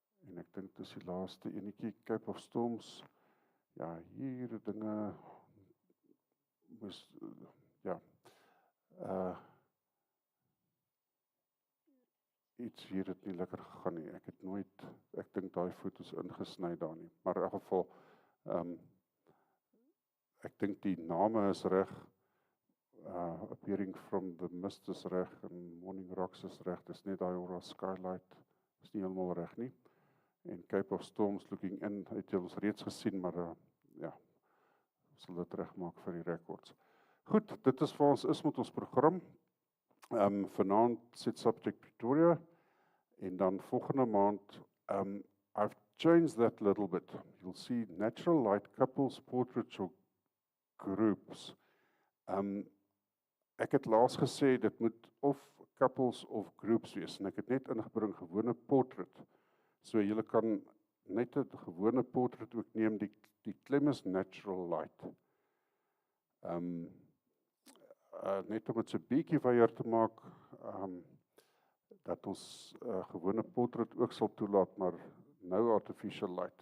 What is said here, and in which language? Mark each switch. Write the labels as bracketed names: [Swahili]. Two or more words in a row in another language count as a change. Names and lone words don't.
[Afrikaans] En ek dink dis die laaste enetjie, Cape of Storms. Ja, hier dinge moes ja, iets hier het nie lekker gegaan nie. Ek dink daai foto's ingesny daar nie. Maar in elk geval, ek dink die name is reg. Appearing from the Mist is reg en Morning Rocks is reg. Dis net daai Aura Skylight is nie heeltemal reg nie. En Cape of Storms Looking In het jy ons reeds gesien, maar ja, sal dit regmaak vir die records. Goed, dit is vir ons is met ons program. Vanaand sit subject Pretoria en dan volgende maand [English] I've changed that a little bit. You'll see natural light couples, portraits or groups. [Afrikaans] Ek het laas gesê dit moet of couples of groups wees en ek het net ingebring gewone portrait. So julle kan net 'n gewone portrait ook neem, die klem is [English] natural light. [Afrikaans] Net om dit so 'n bietjie weier te maak, dat ons gewone portrait ook sal toelaat, maar nou [English] artificial light.